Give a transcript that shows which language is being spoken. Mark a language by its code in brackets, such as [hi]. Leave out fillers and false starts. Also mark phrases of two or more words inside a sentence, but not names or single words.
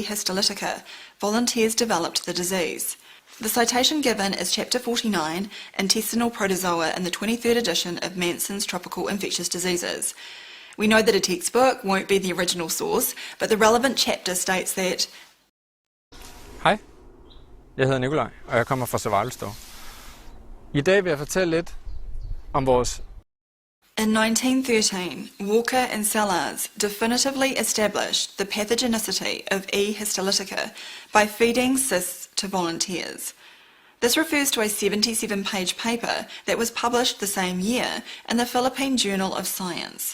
[en] histolytica, volunteers developed the disease. The citation given is Chapter 49, Intestinal Protozoa, in the 23rd edition of Manson's Tropical Infectious Diseases. We know that a textbook won't be the original source, but the relevant chapter states that [da] Hej, jeg hedder Nikolaj, og jeg kommer fra Savalstov. I dag vil jeg fortælle lidt om vores... [en] In 1913, Walker and Sellars definitively established the pathogenicity of E. histolytica by feeding cysts to volunteers. This refers to a 77-page paper that was published the same year in the Philippine Journal of Science.